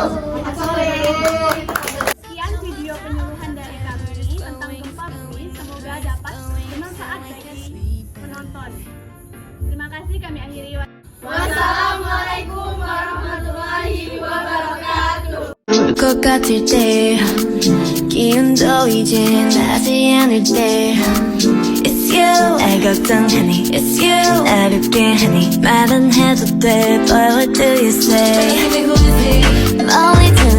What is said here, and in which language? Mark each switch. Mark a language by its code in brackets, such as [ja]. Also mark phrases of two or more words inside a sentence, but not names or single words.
[id] Selamat sore. Sekian video penyuluhan dari kami tentang gempa bumi. Semoga dapat bermanfaat bagi penonton. Terima kasih, kami akhiri. [ar] والسلام عليكم ورحمة الله وبركاته. [ko] 것 같을 때 기운도 이제 나지 않을 때 [en] It's you [ko] 날 걱정하니 [en] It's you [ko] 나를 웃게 하니 말은 해도 돼 [en] But what do you say Baby who is it?